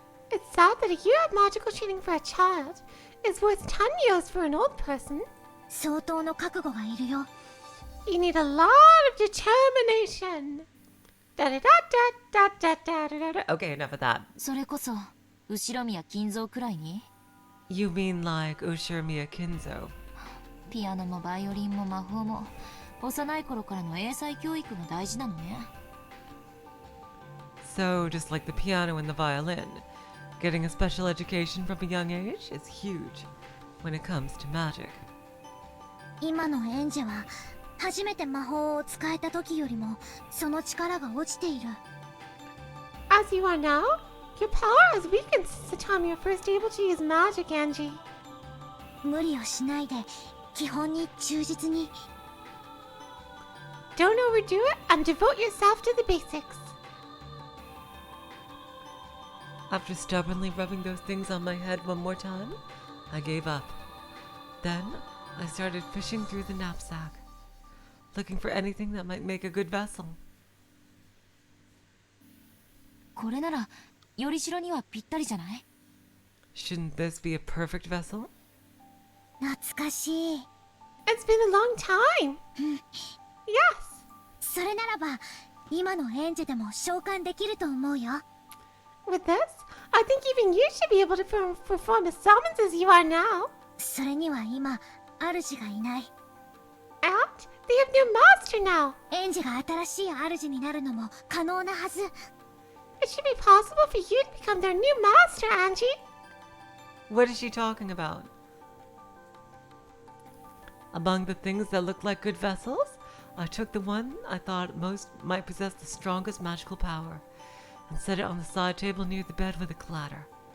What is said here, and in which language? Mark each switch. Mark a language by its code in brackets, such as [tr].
[en] It's sad that a year of magical training for a child is worth 10 years for an old person. [ja] 相当の覚悟がいるよ。 [en] You need a lot of determination. Da-da-da-da-da-da-da-da-da. Okay, enough of that. [ja] それこそ後ろ宮金蔵くらいに？ [en] You mean like Ushirmiya Kinzo? [ja] ピアノもバイオリンも魔法も幼い頃からの英才教育が大事なのね。 [en] So, just like the piano and the violin, getting a special education from a young age is huge when it comes to magic. [ja] 今のエンジェは初めて魔法を使えた時よりもその力が落ちている。 [en] As you are now, your power has weakened since the time you were first able to use magic, Angie. [ja] 無理をしないで基本に忠実に。 [en] Don't overdo it and devote yourself to the basics. After stubbornly rubbing those things on my head one more time, I gave up. Then, I started fishing through the knapsack, looking for anything that might make a good vessel. [ja] これならよりしろにはぴったりじゃない？ [en] Shouldn't this be a perfect vessel? [ja] 懐かしい。 [en] It's been a long time. Yes. [ja] それならば今のエンジェでも召喚できると思うよ。 [en] With this, I think even you should be able to perform as summons as you are now. [ja] それには今主がいない。 [en] And they have new master now. [ja] エンジェが新しい主になるのも可能なはず。 [en] It should be possible for you to become their new master, Angie. What is she talking about? Among the things that looked like good vessels, I took the one I thought most might possess the strongest magical power and set it on the side table near the bed with a clatter.